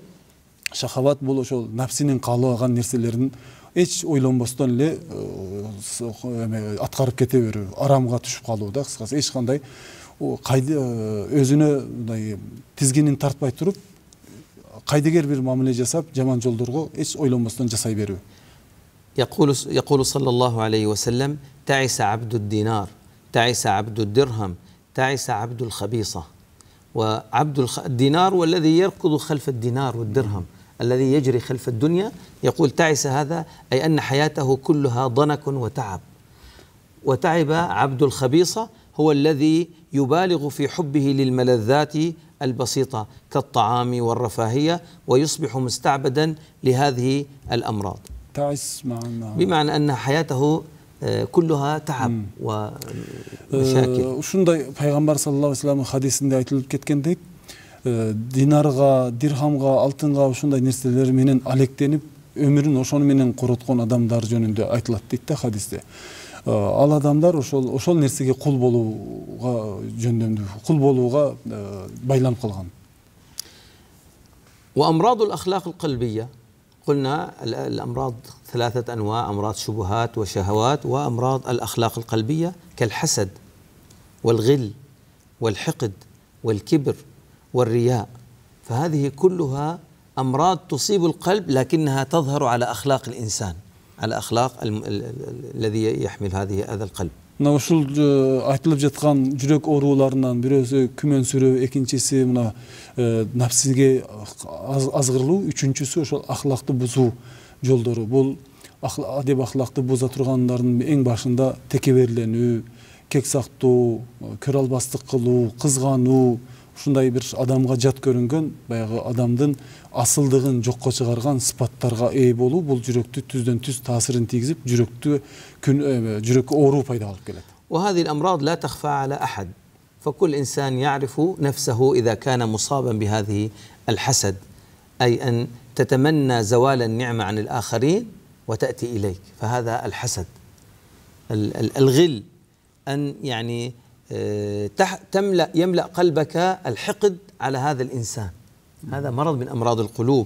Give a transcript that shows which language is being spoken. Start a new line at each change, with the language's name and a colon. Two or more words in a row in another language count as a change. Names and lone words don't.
Kyrgyz: Шахават бул ошол нафсинин каалаган нерселерин эч ойлонбостон эле аткарып кете берүү, арамга түшүп калуу да, кыскасы эч кандай өзүнө тизгинин тартпай туруп кайдыгер бир мамиле жасап жаман жолдорго эч ойлонбостон жасай берүү.
Arabic: يقول صلى الله عليه وسلم: تعس عبد الدينار، تعس عبد الدرهم، تعس عبد الخبيصة. وعبد الدينار والذي يركض خلف الدينار والدرهم، الذي يجري خلف الدنيا، يقول تعس هذا أي أن حياته كلها ضنك وتعب. وتعب عبد الخبيصة هو الذي يبالغ في حبه للملذات البسيطة كالطعام والرفاهية ويصبح مستعبدا لهذه الأمراض. تعس بمعنى أن حياته كلها تعب ومشاكل.
Kyrgyz: Ушундай пайгамбар
Arabic: صلى الله عليه وسلم
Kyrgyz: хадисинде айтылып кеткендей, динарга, дирхамга, алтынга ушундай нерселер менен алектенип, өмүрүн ошону менен короткон адамдар жөнүндө айтылат дейт да хадисте. Ал адамдар ошол нерсеге кул болууга жөндөмдүү, кул болууга байланып калган.
Arabic: وأمراض الأخلاق القلبية قلنا الأمراض ثلاثة أنواع: أمراض شبهات وشهوات، وأمراض الأخلاق القلبية كالحسد والغل والحقد والكبر والرياء. فهذه كلها أمراض تصيب القلب لكنها تظهر على أخلاق الإنسان، على أخلاق الذي يحمل هذا القلب.
Kyrgyz: Мына ушул айтылып жаткан жүрөк ооруларынан бирөөсү күмөнсүрөө, экинчиси мына нафсиге азгырылуу, үчүнчүсү ошол ахлакты бузуу жолдору. Бул адеп ахлакты буза тургандардын эң башында текеберленүү, кек сактоо, көрө албастык кылуу, кызгануу, ушундай бир адамга жат көрүнгөн, баягы адамдын асылдыгын жокко чыгарган сыпаттарга ээ болуу, бул жүрөктү түздөн түз таасирин тийгизип, жүрөккө оору пайда алып келет.
Arabic: وهذه الأمراض لا تخفى على أحد، فكل إنسان يعرف نفسه إذا كان مصابا بهذه الحسد، أي أن تتمنى زوال النعمة عن الآخرين وتأتي إليك، فهذا الحسد. الغل أن يعني يملأ قلبك الحقد على هذا الإنسان، هذا مرض من أمراض القلوب.